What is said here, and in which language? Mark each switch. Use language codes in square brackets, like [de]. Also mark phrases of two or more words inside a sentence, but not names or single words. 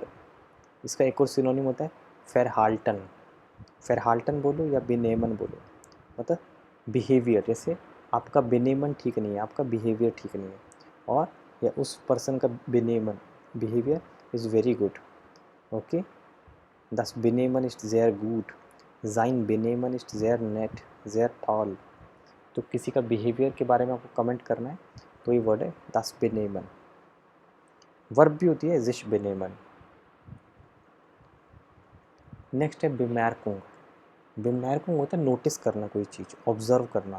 [hi] इसका एक और सिनोनिम होता है फेरहाल्टन। फेरहाल्टन बोलो या बेनेमन बोलो, मतलब बिहेवियर। जैसे आपका बेनेमन ठीक नहीं है, आपका बिहेवियर ठीक नहीं है, और या उस पर्सन का बेनेमन [en] behavior is very good. [hi] ओके, [de] das Benehmen ist sehr gut, sein Benehmen ist sehr nett, sehr toll। [hi] तो किसी का बिहेवियर के बारे में आपको कमेंट करना है तो ये वर्ड है [de] das Benehmen। [hi] वर्ब भी होती है [de] sich Benehmen। [hi] नेक्स्ट है bemerkung। bemerkung होता है नोटिस करना, कोई चीज़ ऑब्जर्व करना।